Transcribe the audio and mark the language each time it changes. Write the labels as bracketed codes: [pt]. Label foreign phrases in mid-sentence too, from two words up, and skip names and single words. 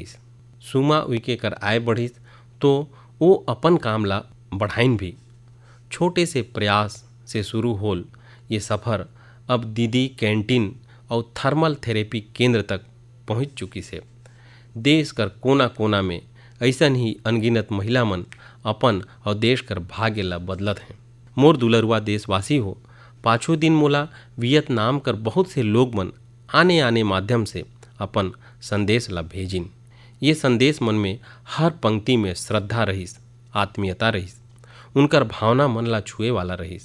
[sgj] सुमा उइके कर आय बढ़ी तो वो अपन काम ला बढ़ाइन भी। छोटे से प्रयास से शुरू होल ये सफ़र अब दीदी कैंटीन और थर्मल थेरेपी केंद्र तक पहुंच चुकी से। देश कर कोना कोना में ऐसन ही अनगिनत महिला मन अपन और देश कर भाग्य ला बदलत हैं। मोर दुलरुआ देशवासी हो, पाछू दिन मोला वियतनाम कर बहुत से लोग मन आने माध्यम से अपन संदेश ला भेजिन। ये संदेश मन में हर पंक्ति में श्रद्धा रहीस, आत्मीयता रहीस, उनकर भावना मन ला छुए वाला रहीस।